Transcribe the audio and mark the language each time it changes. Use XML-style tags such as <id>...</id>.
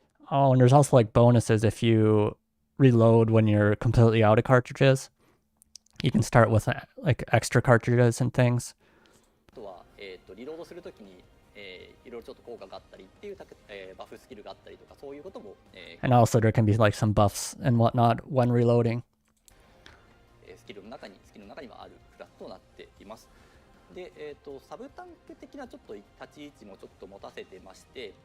<en>Oh, and there's also like bonuses if you reload when you're completely out of cartridges. You can start with like extra cartridges and things.</en> <ja>あとは、リロードするときに、いろいろちょっと効果があったりっていう、バフスキルがあったりとかそういうことも、</ja> <en>And also there can be like some buffs and whatnot when reloading.</en> <ja>スキルの中にはあるクラスとなっています。で、サブタンク的なちょっと立ち位置もちょっと持たせてまして、</ja>